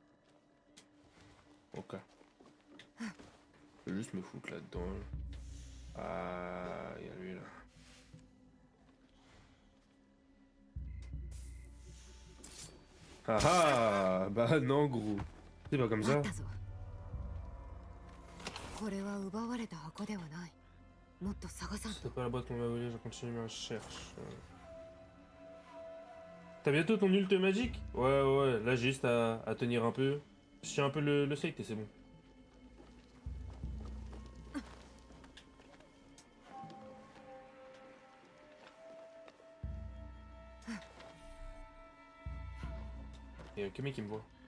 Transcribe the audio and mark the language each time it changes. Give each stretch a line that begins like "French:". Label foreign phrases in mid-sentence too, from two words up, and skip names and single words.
French: Ok. Je vais juste me foutre là-dedans. Ah, il y a lui là. Ah ah, bah non gros. C'est pas comme ça.
Japanese: これは奪われた箱ではない。もっと探さんと。
French: C'est pas la boîte qu'on va voler, je continue ma recherche. T'as bientôt ton ult magique? Ouais, là j'ai juste à tenir un peu. Je tiens un peu le site et c'est bon. Il y a que mec qui me voit.